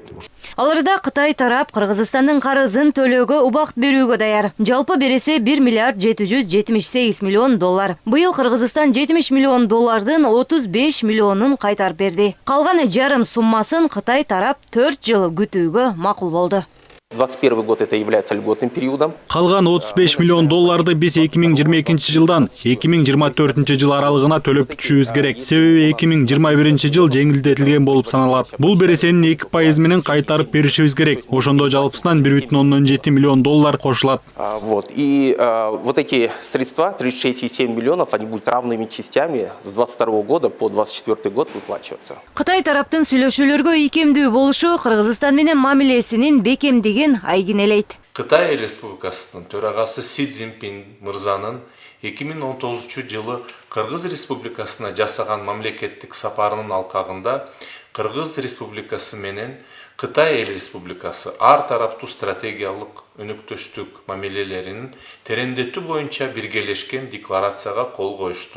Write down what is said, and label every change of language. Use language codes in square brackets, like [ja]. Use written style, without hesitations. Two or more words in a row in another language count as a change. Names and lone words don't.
[ky] Аларда Кытай тарап Кыргызстандын карызын төлөөгө убакыт берүүгө даяр. Жалпы бересе 1 миллиард 778 миллион доллар. Быйыл Кыргызстан 70 миллион доллардын 35 миллионун кайтарып берди. Калган жарым суммасын Кытай тарап 4 жыл күтүүгө макул болду. [ru] 2021 год это является льготным периодом. [ky] Калган 35 миллион долларды биз 2022 жылдан 2024 жыл аралыгына төлөп түшүүбүз керек. Себеби 2021 жыл жеңилдетилген болуп саналат. Бул бересенин 2% менен кайтарып беришибиз керек. Ошондо жалпысынан 1,7 миллион доллар кошулат. [ru] Вот. И вот эти средства, 36,7 миллионов, они будут равными частями с 22 года по 24 год выплачиваться. [ky] Кытай тараптын сүйлөшүүлөргө ийкемдүү болушу Кыргызстан менен мамилесинин бекемдигин айгинелейт. Кытай Республикасынын төрагасы Си Цзиньпин мырзанын 2019 жылы Кыргыз Республикасына жасаган мамлекеттик сапарынын алкагында Кыргыз Республикасы менен Кытай Республикасы ар тараптуу стратегиялык өнүктүштүк мамилелеринин тереңдетүү боюнча биргелешкен декларацияга кол коюшту.